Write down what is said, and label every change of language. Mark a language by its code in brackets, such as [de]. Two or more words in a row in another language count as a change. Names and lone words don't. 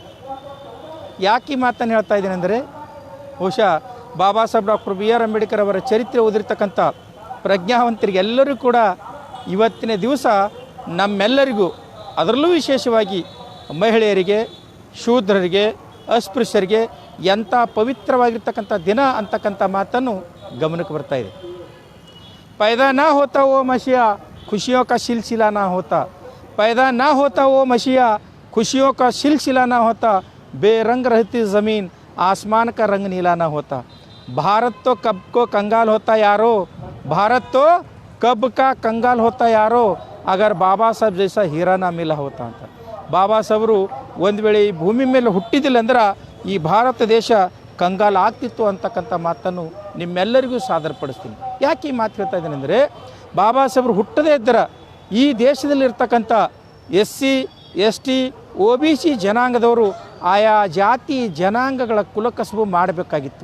[kn] ಯಾಕೆ ಈ ಮಾತನ್ನು ಹೇಳ್ತಾ ಇದ್ದೀನಿ ಅಂದರೆ, ಬಹುಶಃ ಬಾಬಾ ಸಾಹೇಬ್ ಡಾಕ್ಟರ್ ಬಿ ಆರ್ ಅಂಬೇಡ್ಕರ್ ಅವರ ಚರಿತ್ರೆ ಓದಿರ್ತಕ್ಕಂಥ ಪ್ರಜ್ಞಾವಂತರಿಗೆಲ್ಲರಿಗೂ ಕೂಡ ಇವತ್ತಿನ ದಿವಸ ನಮ್ಮೆಲ್ಲರಿಗೂ, ಅದರಲ್ಲೂ ವಿಶೇಷವಾಗಿ ಮಹಿಳೆಯರಿಗೆ, ಶೂದ್ರರಿಗೆ, ಅಸ್ಪೃಶ್ಯರಿಗೆ ಎಂಥ ಪವಿತ್ರವಾಗಿರ್ತಕ್ಕಂಥ ದಿನ ಅಂತಕ್ಕಂಥ ಮಾತನ್ನು ಗಮನಕ್ಕೆ ಬರ್ತಾ ಇದೆ. [hi] पैदा ना होता वो मसीहा खुशियों का सिलसिला ना होता, पैदा ना होता वो मसीहा खुशियों का सिलसिला ना होता, बेरंग रहती ज़मीन आसमान का रंग नीला ना होता, भारत तो कब को कंगाल होता यारो, भारत तो कब का कंगाल होता यारो, अगर बाबा साहब जैसा हीरा ना मिला होता ಅಂತ. [kn] ಬಾಬಾ ಸಾಹೇಬರು ಒಂದು ವೇಳೆ ಈ ಭೂಮಿ ಮೇಲೆ ಹುಟ್ಟಿದಿಲ್ಲ ಅಂದ್ರೆ ಈ ಭಾರತ ದೇಶ ಕಂಗಾಲ ಆಗ್ತಿತ್ತು ಅಂತಕ್ಕಂಥ ಮಾತನ್ನು ನಿಮ್ಮೆಲ್ಲರಿಗೂ ಸಾದರಪಡಿಸ್ತೀನಿ. ಯಾಕೆ ಈ ಮಾತು ಹೇಳ್ತಾ ಇದ್ದೀನಿ ಅಂದರೆ, ಬಾಬಾ ಸಾಹೇಬರು ಹುಟ್ಟದೇ ಇದ್ದರೆ ಈ ದೇಶದಲ್ಲಿರ್ತಕ್ಕಂಥ SC ST OBC ಜನಾಂಗದವರು ಆಯಾ ಜಾತಿ ಜನಾಂಗಗಳ ಕುಲಕಸಬು ಮಾಡಬೇಕಾಗಿತ್ತು.